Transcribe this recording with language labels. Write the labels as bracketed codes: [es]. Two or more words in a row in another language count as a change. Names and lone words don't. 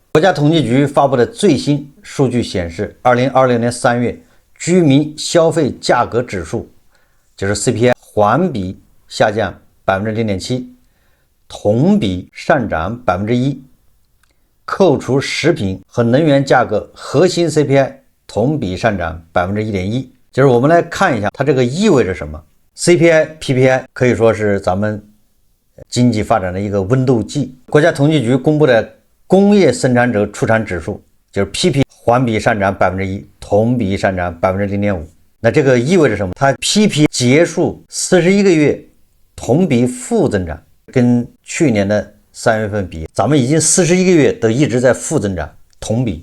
[zh] 國家統計局發布的最新數據顯示，2026年3月居民消費價格指數就是 CPI 環比下降 0.7%， 同比上漲 1%。扣除食品和能源價格，核心 CPI 同比上漲 1.1%。就是我們來看一下它這個意味着什麼。 CPI、PPI 可以說是咱們經濟發展的一個溫度計。國家統計局公布的工業生產者出廠指數就是 PP 環比上漲 1%， 同比上漲 0.5%。那這個意味着什麼？它 PP 結束41個月同比負增長，跟去年的3月份比，咱們已經41個月都一直在負增長，同比。